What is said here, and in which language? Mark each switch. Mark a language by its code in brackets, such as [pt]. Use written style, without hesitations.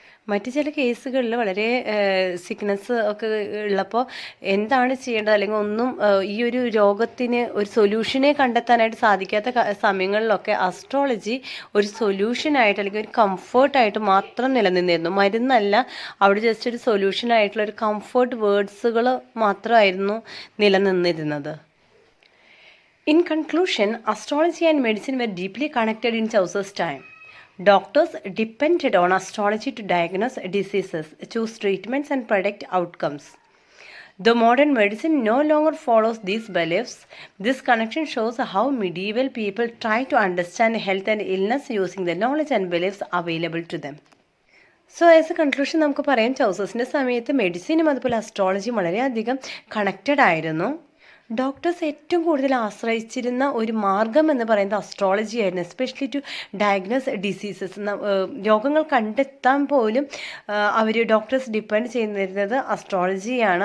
[ml] മറ്റ് ചില കേസുകളിൽ വളരെ സിക്നസ് ഒക്കെ ഉള്ളപ്പോൾ എന്താണ് ചെയ്യേണ്ടത്, അല്ലെങ്കിൽ ഒന്നും ഈ ഒരു രോഗത്തിന് ഒരു സൊല്യൂഷനെ കണ്ടെത്താനായിട്ട് സാധിക്കാത്ത സമയങ്ങളിലൊക്കെ അസ്ട്രോളജി ഒരു സൊല്യൂഷനായിട്ട് അല്ലെങ്കിൽ ഒരു കംഫേർട്ടായിട്ട് മാത്രം നിലനിന്നിരുന്നു. മരുന്നല്ല, അവിടെ ജസ്റ്റ് ഒരു സൊല്യൂഷനായിട്ടുള്ള ഒരു കംഫേർട്ട് വേർഡ്സുകൾ മാത്രമായിരുന്നു നിലനിന്നിരുന്നത്. [en] In conclusion, astrology and medicine were deeply connected in Chaucer's time. Doctors depended on astrology to diagnose diseases, choose treatments, and predict outcomes. Though modern medicine no longer follows these beliefs, this connection shows how medieval people tried to understand health and illness using the knowledge and beliefs available to them. So as a conclusion [ml] നമുക്ക് പറയാം, ചൗസേഴ്സിൻ്റെ സമയത്ത് മെഡിസിനും അതുപോലെ അസ്ട്രോളജിയും വളരെയധികം connected ആയിരുന്നു. Doctors ഏറ്റവും കൂടുതൽ ആശ്രയിച്ചിരുന്ന ഒരു മാർഗം എന്ന് പറയുന്നത് അസ്ട്രോളജി ആയിരുന്നു. [en] especially to diagnose diseases, [ml] രോഗങ്ങൾ കണ്ടെത്താൻ പോലും അവർ ഡോക്ടേഴ്സ് ഡിപ്പെൻഡ് ചെയ്യുന്നിരുന്നത് അസ്ട്രോളജിയാണ്.